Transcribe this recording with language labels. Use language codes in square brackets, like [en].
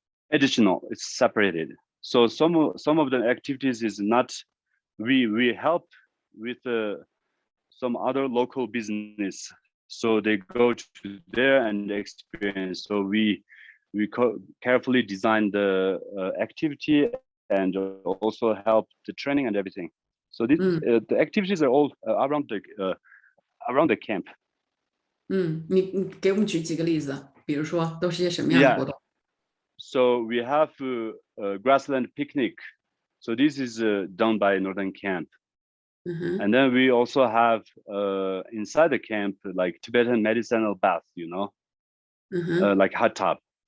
[en] Additional, it's separated. So some of the activities is not, we help with some other local business, so they go to there and experience. So we carefully design the activity and also help the training and everything. So this, the activities are all around the camp. [zh] 你给我们举几个例子，比如说都是些什么样的活动？ [en] So we have a grassland picnic. So this is done by Norden Camp. And then we also have inside the camp like Tibetan medicinal bath, you know, like hot tub.